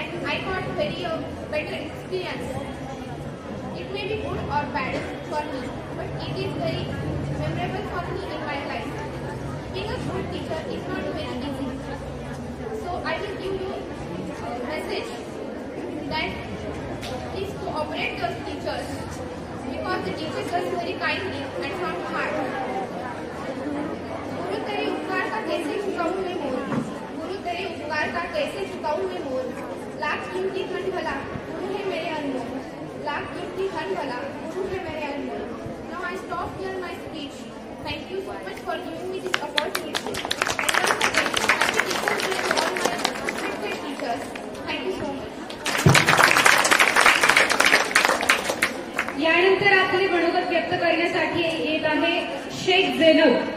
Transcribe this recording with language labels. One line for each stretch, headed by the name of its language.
English: I got very better experience. It may be good or bad for me, but it is very memorable for me in my life. Being a good teacher is not very easy. So I will give you a message that please cooperate those teachers, because the teachers are very kindly and from heart.
Hindi: गुरु तेरे उपकार का कैसे चुकाऊं मैं मोल, गुरु तेरे उपकार का कैसे चुकाऊं मैं मोल. लाख कीमती धन भला गुरु है मेरे अनमोल, लाख कीमती धन भला गुरु है मेरे अनमोल.
English: Now I stop here my speech. Thank you so much for giving me this opportunity. And once again, happy Teachers' Day to all my respected teachers. Thank you so much.
Marathi: यानंतर आपले मनोगत व्यक्त करण्यासाठी येत आहे शेख झैनब.